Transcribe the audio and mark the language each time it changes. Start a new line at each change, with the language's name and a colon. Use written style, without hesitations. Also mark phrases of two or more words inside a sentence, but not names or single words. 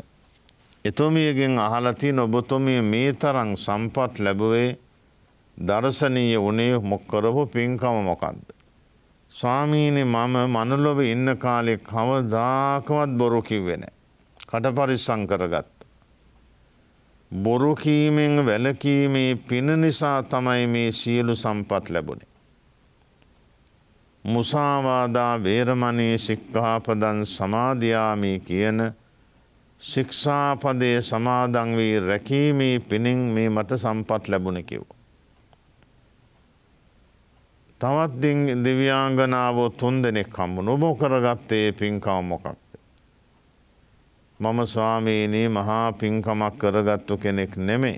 Sinhala: එතුමියගෙන් අහලා තියෙන ඔබතුමිය මේ තරම් සම්පත් ලැබුවේ දර්ශනීය වුණේ මොකරපු පින්කම මොකද්ද? ස්වාමීනි මම මනුලොව ඉන්න කාලේ කවදාකවත් බොරු කිව්වේ නැහැ. කට පරිස්සම් කරගත්තා. බොරු කීමෙන් වැළකීමේ පින නිසා තමයි මේ සියලු සම්පත් ලැබුණේ.
Pali: මුසාවාදා වේරමණී සික්ඛාපදං සමාදියාමි
Sinhala: කියන ශික්ෂාපදයේ සමාදන් වී රැකීමේ පිණින් මේ මට සම්පත් ලැබුණේ කිව්වා. තවත් දිව්‍යාංගනාවෝ 3 දෙනෙක් හම්බුණා. ඔබ කරගත්තේ පින්කම මොකක්ද? මම ස්වාමීනි මහා පින්කමක් කරගත්තු කෙනෙක් නෙමෙයි.